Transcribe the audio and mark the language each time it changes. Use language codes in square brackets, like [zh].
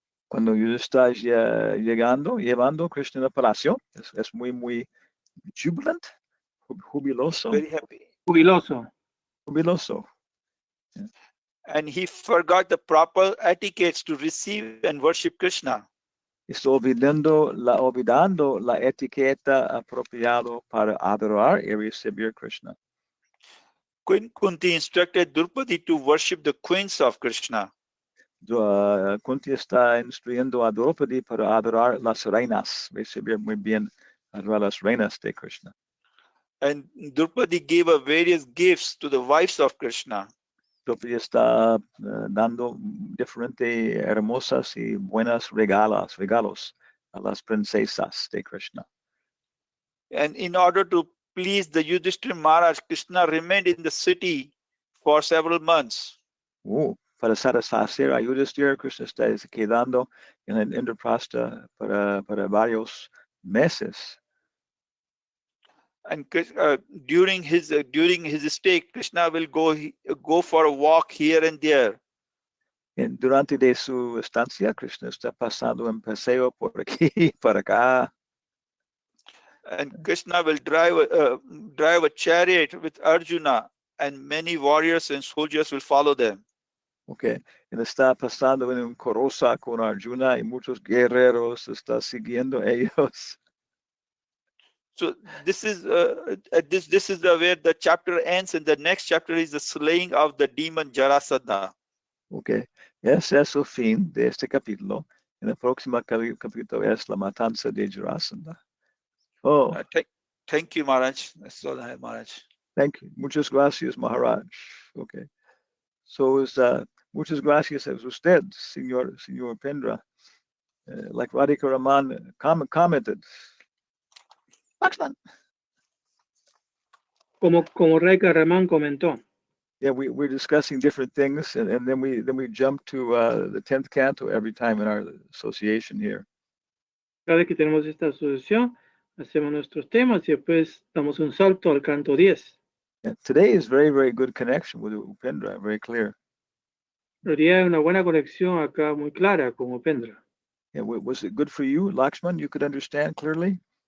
[es] Cuando yo está llevando Krishna al palacio, es muy [en] jubilant, [es] jubiloso. [en] Very happy. [es] Jubiloso. [en] Yeah. And he forgot the proper etiquettes to receive and worship Krishna. [es] Está olvidando la etiqueta apropiada para adorar y recibir Krishna. [en] Queen Kunti instructed Draupadi to worship the queens of Krishna. [es] Kunti está instruyendo a Draupadi para adorar las reinas, recibir muy bien adorar las reinas de Krishna. [en] And Draupadi gave various gifts to the wives of Krishna. [es] Draupadi está dando diferentes hermosas y buenas regalos a las princesas de Krishna. [en] And in order to please the Yudhishthira Maharaj, Krishna remained in the city for several months. [es] Para satisfacer a Yudhishthira, Krishna está quedando en el Indraprastha para varios meses. [en] And during his stay, Krishna will go for a walk here and there. [es] Durante de su estancia, Krishna está pasando un paseo por aquí y por acá. [en] And Krishna will drive a chariot with Arjuna, and many warriors and soldiers will follow them. [es] Okay, él está pasando en un carroza con Arjuna y muchos guerreros está siguiendo ellos. [en] So this is this is where the chapter ends, and the next chapter is the slaying of the demon Jarasandha. [es] Okay, ese es el fin de este capítulo. En el próximo capítulo es la matanza de Jarasandha. Oh, [en] Thank you, Maharaj. That's all I have, Maharaj. Thank you. [es] Muchas gracias, [en] Maharaj. Okay. [es] So muchas gracias a usted, señor Pendra. [en] Like Radhika Raman commented. Lakshman. [es] Como Radhika Raman comentó. [en] Yeah, we're discussing different things, and then we jump to the 10th canto every time in our association here. [es] Cada vez que tenemos esta asociación, hacemos nuestros temas y después damos un salto al canto 10. [en] Yeah, today is very, very good connection with Upendra, very clear. [es] Hoy día hay una buena conexión acá muy clara con Upendra. [en] Yeah, was it good for you, Lakshman? You could understand clearly?